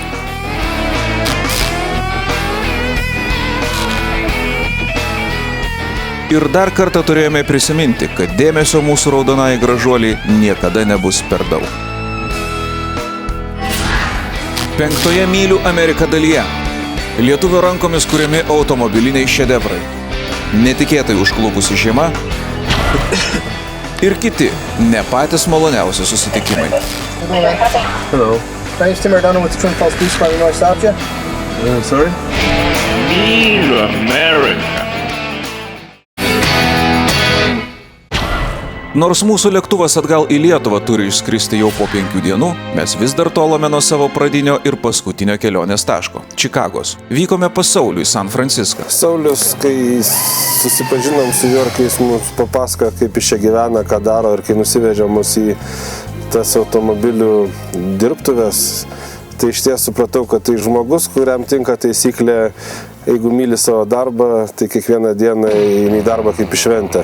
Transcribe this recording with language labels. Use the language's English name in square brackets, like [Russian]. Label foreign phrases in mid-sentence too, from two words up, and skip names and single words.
[Lithuanian] Ir dar kartą turėjome prisiminti, kad dėmesio mūsų raudonai gražuoliai niekada nebus per daug. 5 mylių Amerika dalyje. Lietuvio rankomis kuriami automobiliniai šedevrai. Netikėtai užklupusi žiema ir kiti ne patys maloniausi susitikimai. [English] Hello. Can I use Tim Ardano with the Twin Falls Police Department? You know I stopped you? Sorry? Real American. [Lithuanian] Nors mūsų lėktuvas atgal į Lietuvą turi išskristi jau po 5 dienų, mes vis dar tolome nuo savo pradinio ir paskutinio kelionės taško – Čikagos. Vykome pas Saulių į San Franciską. Saulius, kai susipažinom su juo, kai jis mums papasakojo, kaip jis čia gyvena, ką daro ir kai nusivežė mus į tas automobilių dirbtuves, tai iš ties supratau, kad tai žmogus, kuriam tinka taisyklė, jeigu myli savo darbą, tai kiekvieną dieną eini į darbą kaip į šventę.